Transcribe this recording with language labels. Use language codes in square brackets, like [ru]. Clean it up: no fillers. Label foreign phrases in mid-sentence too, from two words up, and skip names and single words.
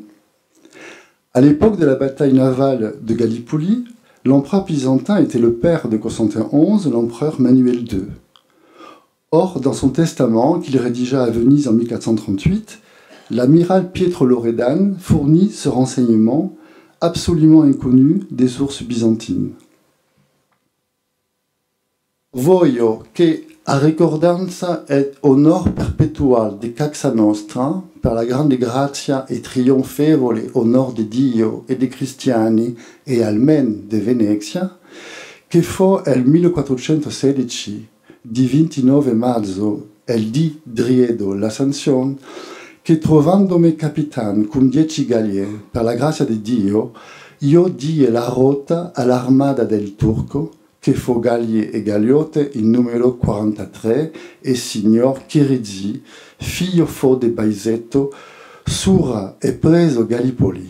[fr] À l'époque de la bataille navale de Gallipoli, l'empereur byzantin était le père de Constantin XI, l'empereur Manuel II. Or, dans son testament, qu'il rédigea à Venise en 1438, l'amiral Pietro Loredan fournit ce renseignement absolument inconnu des sources byzantines. [it] Voglio che a ricordanza et honor perpetual di Casa Nostra, per la grande grazia e trionfevole onor di Dio e dei cristiani e almen de Venezia, che fu il 1416, di 29 marzo, il di Driedo l'Ascensione, che trovandomi capitan con 10 gallie, per la grazia di Dio, io die la rota all'armada del Turco, che fu gallie e galiote in numero 43, e signor Chirizi, figlio fu de Baisetto, sura e preso Gallipoli.